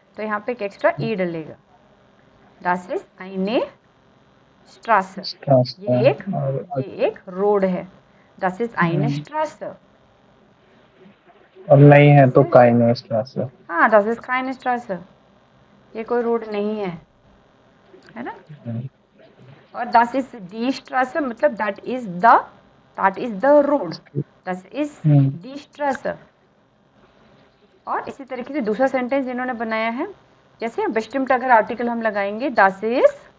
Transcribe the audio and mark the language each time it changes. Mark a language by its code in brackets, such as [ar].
[hi] तो यहाँ पे एक एक्स्ट्रा ई डलेगा, [de] das ist eine Straße, [hi] ये एक रोड है, das ist eine Straße। और नहीं है तो [de] keine Straße। [hi] हाँ, [de] das ist keine Straße, [hi] ये कोई रोड नहीं है ना। और [de] das ist die Straße [hi] मतलब [en] that is the road, [hi] das ist die Straße। और इसी तरीके से दूसरा सेंटेंस इन्होंने बनाया है, जैसे bestimmt अगर आर्टिकल हम लगाएंगे [de] das ist